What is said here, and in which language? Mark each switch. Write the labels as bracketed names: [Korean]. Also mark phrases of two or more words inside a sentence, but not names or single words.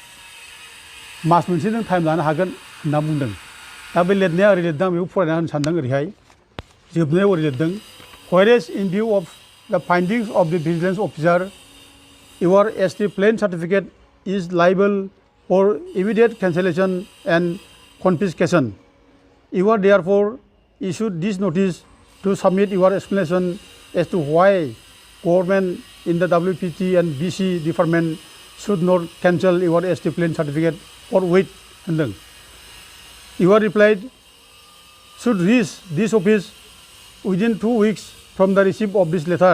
[Bodo] मास मोनसे नों टाइम लानो हागोन होनना बुंदों दा बे लिरनाया ओरै लिरदों आं बेखौ फरायना होनो सानदों ओरैहाय जोबनायाव ओरै लिरदों [English] Whereas in view of the findings of the vigilance officer your ST plain certificate is liable for immediate cancellation and confiscation. You are therefore issued this notice to submit your explanation as to why government in the WPT and BC department should not cancel your ST plain certificate or wait. You are replied should reach this office within 2 weeks from the receipt of this letter.